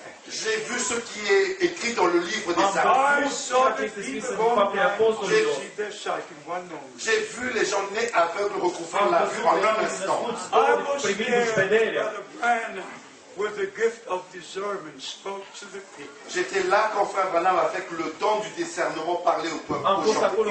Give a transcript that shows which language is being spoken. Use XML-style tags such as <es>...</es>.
<fr>J'ai vu ce qui est écrit dans le livre des Actes.</fr> <en>I saw the people born blind receive their sight in one moment.</en> <fr>J'ai vu les gens nés aveugles recouvrir la vue en un instant.</fr> <en>I was there, Brother Branham, with the gift of discernment spoke to the people.</en> <fr>J'étais là quand Frère Branham, avec le don du discernement, parlait au peuple. aux gens.</fr>